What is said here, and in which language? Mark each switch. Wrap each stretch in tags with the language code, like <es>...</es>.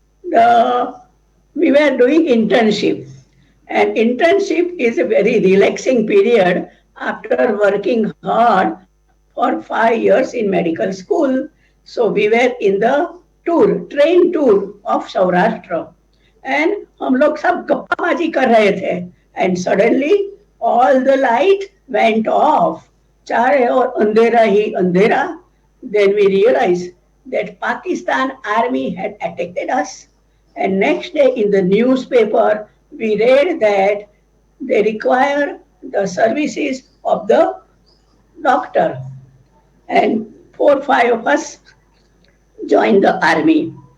<en>The, we were doing internship, and internship is a very relaxing period after working hard for 5 years in medical school. So we were in the train tour of Saurashtra, and</en> <hi>हम लोग सब गप्पाबाजी कर रहे थे,</hi> <en>and suddenly all the light went off.</en> <hi>चारे और अंधेरा ही अंधेरा.</hi> <en>Then we realized that Pakistan army had attacked us. And next day in the newspaper, we read that they require the services of the doctor. And 4 or 5 of us joined the army.</en>